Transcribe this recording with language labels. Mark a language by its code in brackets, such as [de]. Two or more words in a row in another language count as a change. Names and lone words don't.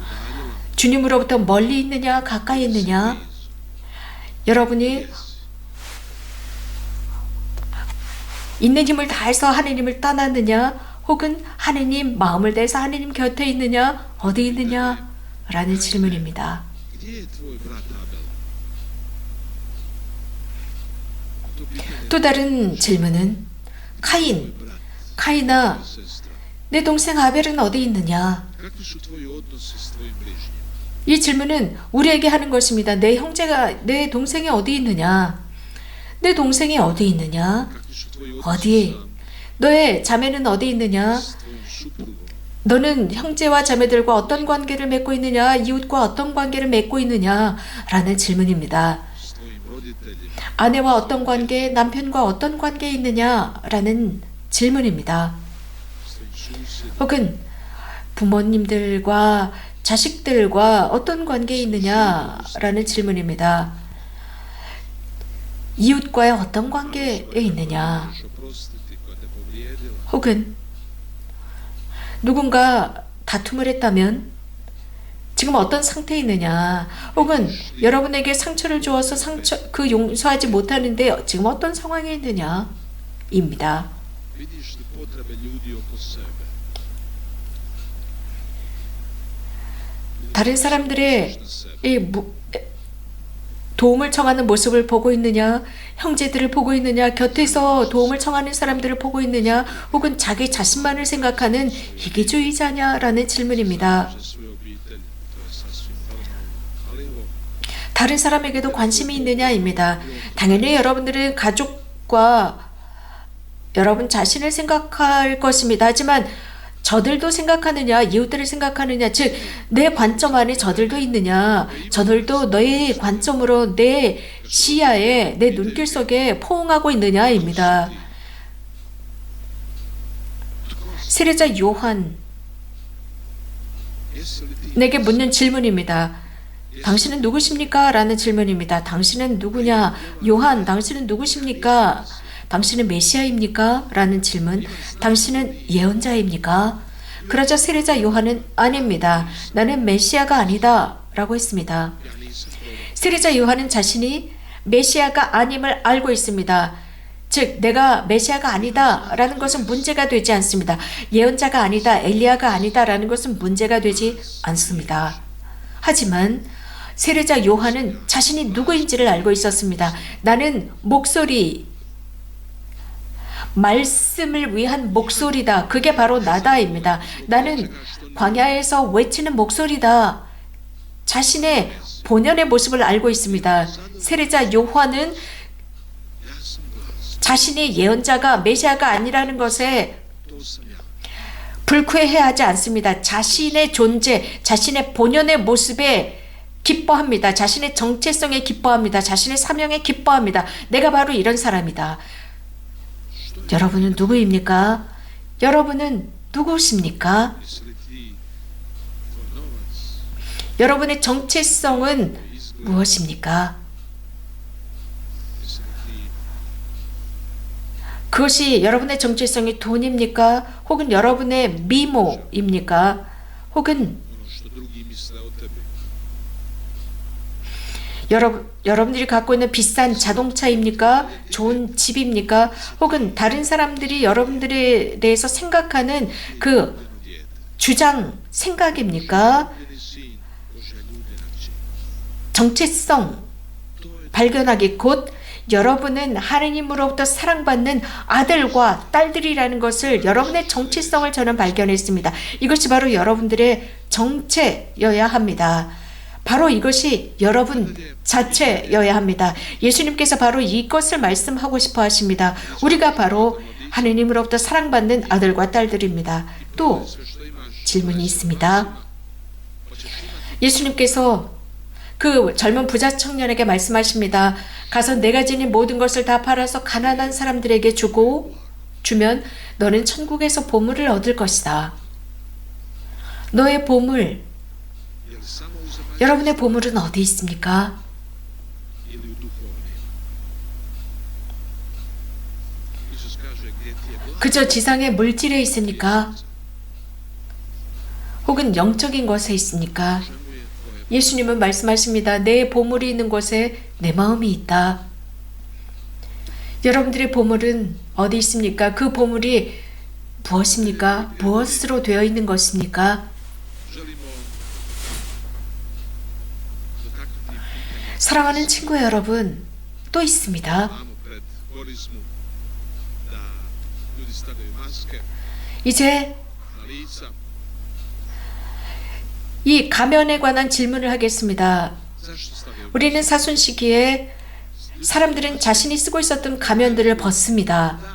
[ko] 주님으로부터 멀리 있느냐? 가까이 있느냐? 여러분이 있는 힘을 다해서 하느님을 떠났느냐? 혹은 하느님 마음을 다해서 하느님 곁에 있느냐? 어디 있느냐? 라는 질문입니다. [hr] Gdje je tvoj brat Abel? To pitanje [ko] 또 다른 질문은 카인, [hr] brat, [ko] 카인아, [hr] sestra. [ko] 내 동생 아벨은 어디 있느냐? [hr] Kakvi su tvoji odnosi s tvojim bližnjim? [ko] 이 질문은 우리에게 하는 것입니다. 내 동생이 어디 있느냐? 내 동생이 어디 있느냐? [hr] Kakvi su tvoji [ko] 어디? [hr] odnosi [ko] 너의 자매는 어디 있느냐? [hr] s tvojim suprugom? [ko] 너는 형제와 자매들과 어떤 관계를 맺고 있느냐? 이웃과 어떤 관계를 맺고 있느냐? 라는 질문입니다. [hr] S tvojim roditeljima? [ko] 아내와 어떤 관계, 남편과 어떤 관계에 있느냐? 라는 질문입니다. [hr] S tvojim susjedima? [ko] 혹은 부모님들과 자식들과 어떤 관계에 있느냐? 라는 질문입니다. 이웃과의 어떤 관계에 있느냐? [hr] Možeš oprostiti koja te povrijedila? [ko] 혹은 누군가 다툼을 했다면 지금 어떤 상태에 있느냐? 혹은 여러분에게 상처를 주어서 그 용서하지 못하는데 지금 어떤 상황에 있느냐? 입니다. [hr] Vidiš li potrebe ljudi oko sebe? [ko] 다른 사람들의 [hr] Na sebe. [ko] 이 도움을 청하는 모습을 보고 있느냐? 형제들을 보고 있느냐? 곁에서 도움을 청하는 사람들을 보고 있느냐? 혹은 자기 자신만을 생각하는 이기주의자냐라는 질문입니다. [hr] Za svoju obitelj, to je sasvim normalno. Ali evo, [ko] 다른 사람에게도 관심이 있느냐입니다. 당연히 여러분들은 가족과 여러분 자신을 생각할 것입니다. 하지만 저들도 생각하느냐, 이웃들을 생각하느냐, 즉 내 관점 안에 저들도 있느냐, 저들도 너의 관점으로 내 시야에, 내 눈길 속에 포옹하고 있느냐입니다. 세례자 요한 [hr] jesi li ti [ko] 내게 묻는 질문입니다. 당신은 누구십니까? 라는 질문입니다. 당신은 누구냐? 요한, 당신은 누구십니까? 당신은 메시아입니까? 라는 질문. 당신은 예언자입니까? 그러자 세례자 요한은 아닙니다. 나는 메시아가 아니다. 라고 했습니다. [hr] ja nisam prorok? [ko] 세례자 요한은 자신이 메시아가 아님을 알고 있습니다. 즉 내가 메시아가 아니다 라는 것은 문제가 되지 않습니다. 예언자가 아니다, 엘리야가 아니다 라는 것은 문제가 되지 않습니다. 하지만 세례자 요한은 자신이 누구인지를 알고 있었습니다. 나는 목소리, 말씀을 위한 목소리다. 그게 바로 나다입니다. 나는 광야에서 외치는 목소리다. 자신의 본연의 모습을 알고 있습니다. 세례자 요한은 [hr] Ja sam glas. [ko] 자신이 예언자가 메시아가 아니라는 것에 [hr] To sam ja. [ko] 불쾌해하지 않습니다. 자신의 존재, 자신의 본연의 모습에 기뻐합니다. 자신의 정체성에 기뻐합니다. 자신의 사명에 기뻐합니다. 내가 바로 이런 사람이다. 여러분은 누구입니까? 여러분은 누구십니까? [hr] Jesi li ti tvoj novac? [ko] 여러분의 정체성은 [hr] Tvoj izgled? [ko] 무엇입니까? [hr] Jesi li ti [ko] 그것이 여러분의 정체성이 돈입니까? 혹은 여러분의 미모입니까? 혹은 [hr] ono što drugi misle o tebi? [ko] 여러분들이 갖고 있는 비싼 자동차입니까? 좋은 집입니까? 혹은 다른 사람들이 여러분들에 대해서 생각하는 그 [hr] Ljubljeno dijete. [ko] 주장, 생각입니까? [hr] Ljubljeni sin Božja ljubljena kći. [ko] 정체성 [hr] To je [ko] 발견하기 곧 여러분은 하느님으로부터 사랑받는 아들과 딸들이라는 것을 여러분의 정체성을 저는 발견했습니다. 이것이 바로 여러분들의 정체여야 합니다. 바로 이것이 여러분 자체여야 합니다. 예수님께서 바로 이것을 말씀하고 싶어 하십니다. 우리가 바로 하느님으로부터 사랑받는 아들과 딸들입니다. 또 [hr] sve što imaš. [ko] 질문이 있습니다. [hr] Hoćeš imati [ko] 예수님께서 그 젊은 부자 청년에게 말씀하십니다. 가서 내가 지닌 모든 것을 다 팔아서 가난한 사람들에게 주면 너는 천국에서 보물을 얻을 것이다. 너의 보물, [hr] je li samo u zemaljskom [ko] 여러분의 보물은 어디 있습니까? [hr] ili u duhovnim? Isus kaže gdje ti je blago, [ko] 그저 지상의 물질에 있습니까? 혹은 영적인 것에 있습니까? [hr] čemu je tvoje? [ko] 예수님은 말씀하십니다. 내 보물이 있는 곳에 내 마음이 있다. 여러분들의 보물은 어디 있습니까? 그 보물이 무엇입니까? 무엇으로 되어 있는 것입니까? [hr] želimo dotaknuti pitanje [ko] 사랑하는 친구 여러분, 또 있습니다. [hr] imamo pred korizmu da ljudi stavljaju maske [ko] 이제 [hr] na lica. [ko] 이 가면에 관한 질문을 하겠습니다. [hr] Zašto stavljaju [ko] 우리는 사순 시기에 사람들은 자신이 쓰고 있었던 가면들을 벗습니다.